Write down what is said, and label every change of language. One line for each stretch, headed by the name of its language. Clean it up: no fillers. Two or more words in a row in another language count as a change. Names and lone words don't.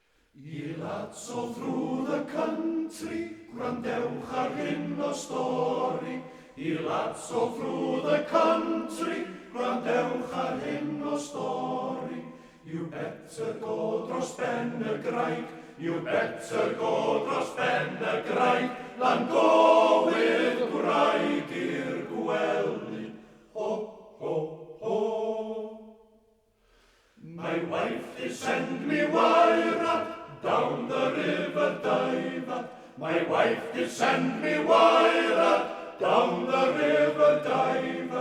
English: I lads all through the country,
Welsh: gwrandewch ar hyn o stori.
English: I lads all through the country,
Welsh: gwrandewch ar hyn o stori.
English: You better go
Welsh: dros ben y graig,
English: you better go
Welsh: dros ben y graig, lan gowydd gwraig i'r gwely. Ho, ho, ho.
English: My wife did send me wire up down the river Diver. My wife did send me wire up down the river Diver.